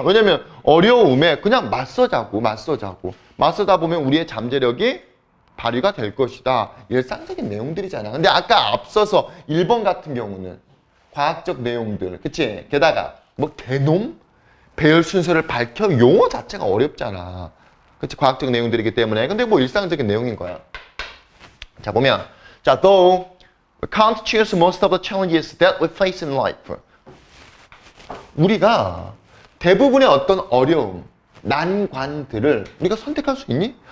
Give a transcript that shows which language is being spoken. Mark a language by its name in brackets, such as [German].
[Korean] 왜냐면 어려움에 그냥 맞서자고. 맞서다 보면 우리의 잠재력이 발휘가 될 것이다. 일상적인 내용들이잖아. 근데 아까 앞서서 1번 같은 경우는 과학적 내용들, 그치? 게다가 뭐 개놈? 배열 순서를 밝혀 용어 자체가 어렵잖아. 그치? 과학적 내용들이기 때문에. 근데 뭐 일상적인 내용인 거야. 자, 보면 자, [English] though we can't choose most of the challenges that we face in life. [Korean] 우리가 대부분의 어떤 어려움, 난관들을 우리가 선택할 수 있니?